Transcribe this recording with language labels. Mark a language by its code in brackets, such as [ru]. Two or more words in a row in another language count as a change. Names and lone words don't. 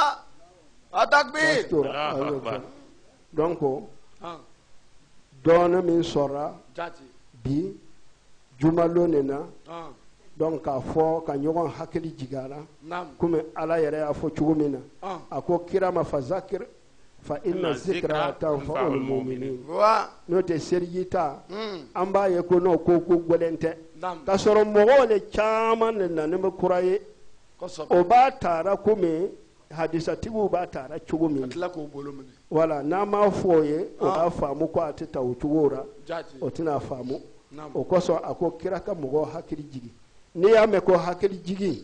[bm] donc dɔɔnin min sɔrɔla bi jumalon nin na donc k'a fɔ ka ɲɔgɔn hakili jigin a la komi Ala yɛrɛ y'a fɔ cogo min na a ko kira ma [ar] فذكر فإن الذكرى تنفع المؤمنين [bm] n'o tɛ seliji ta an b'a ye ko n'o ko gɛlɛn tɛ ka sɔrɔ mɔgɔw le caman de nana bɛ kura ye o b'a taara komi hadisatigiw b'a taara cogo min Voilà, n'a ma fɔ ye o ka faamu ko a tɛ ta o cogo la o tɛna faamu o kosɔn a ko kira ka mɔgɔw hakili jigi n'i y'a mɛn ko hakili jigi